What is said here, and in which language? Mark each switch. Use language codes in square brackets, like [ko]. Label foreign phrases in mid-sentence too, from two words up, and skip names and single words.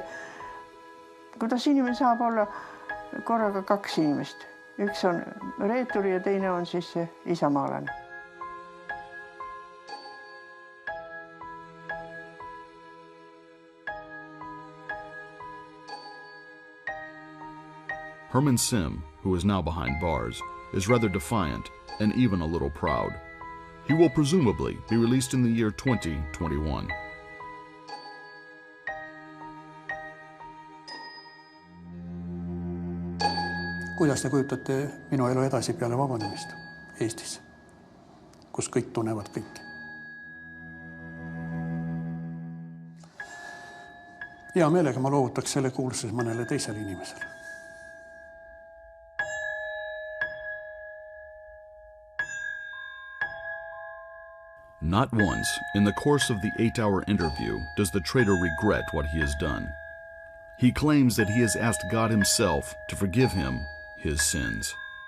[et] Kuidas inimene saab olla korraga 2 inimest? Üks on reeturi ja teine on siis see isamaalane. [en] Herman Sim, who is now behind bars, is rather defiant and even a little proud. He will presumably be released in the year 2021. [et] Kuidas te kujutate minu elu edasi peale vabanemist Eestis, kus kõik tunnevad kõiki? Hea meelega ma loovutaks selle kuulsus mõnele teisele inimesele. [en] Not once, in the course of the 8-hour interview, does the traitor regret what he has done. He claims that he has asked God himself to forgive him his sins.